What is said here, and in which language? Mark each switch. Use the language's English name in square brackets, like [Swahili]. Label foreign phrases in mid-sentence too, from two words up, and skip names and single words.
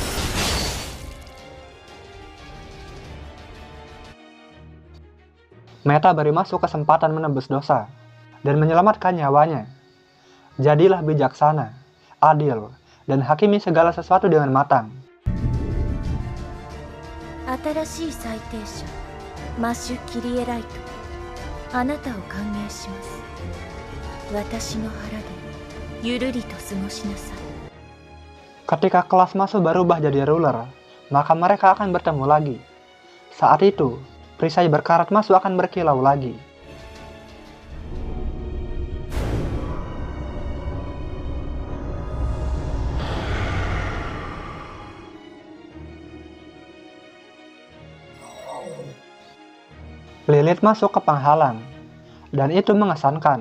[Indonesian] Meta beri Masu kesempatan menebus dosa dan menyelamatkan nyawanya. Jadilah bijaksana, adil, dan hakimi segala sesuatu dengan matang. [Japanese] 新しい裁定者マシュ・キリエライト、あなたを歓迎します。私の腹でゆるりと過ごしなさい。 [Indonesian] Ketika kelas Masu berubah jadi ruler, maka mereka akan bertemu lagi. Saat itu, perisai berkarat Masu akan berkilau lagi. Lilith masuk ke penghalang, dan itu mengesankan.